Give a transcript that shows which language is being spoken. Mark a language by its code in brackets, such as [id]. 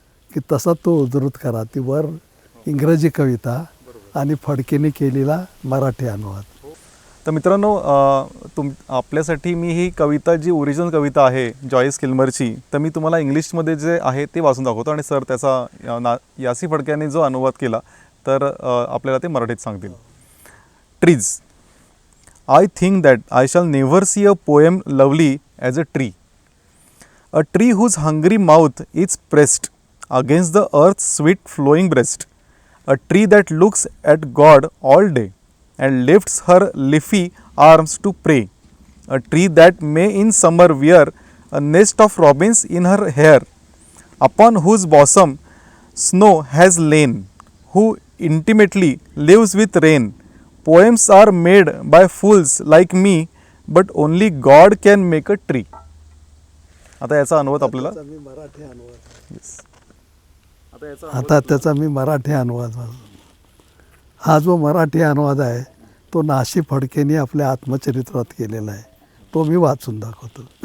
[mr] की तसा तो उद्धृत करा. ती वर इंग्रजी कविता आणि फडकेने केलेला मराठी अनुवाद. तर मित्रांनो, आपल्यासाठी मी ही कविता, जी ओरिजिनल कविता आहे जॉईस किल्मरची, तर मी तुम्हाला इंग्लिशमध्ये जे आहे ते वाचून दाखवतो आणि सर त्याचा यासी फडक्याने जो अनुवाद केला तर आपल्याला ते मराठीत सांगतील. [en] Trees. I think that I shall never see a poem lovely as a tree. A tree whose hungry mouth is pressed against the earth's sweet flowing breast. A tree that looks at God all day and lifts her leafy arms to pray. A tree that may in summer wear a nest of robins in her hair, upon whose bosom snow has lain, who intimately lives with rain. Poems are made by fools like me, but only God can make a tree. [mr] आता याचा अनुवाद आपल्याला मराठी अनुवाद. आता त्याचा मी मराठी अनुवाद. हा जो मराठी अनुवाद आहे तो नाशी फडकेने आपल्या आत्मचरित्रात केलेला आहे. तो मी वाचून दाखवतो.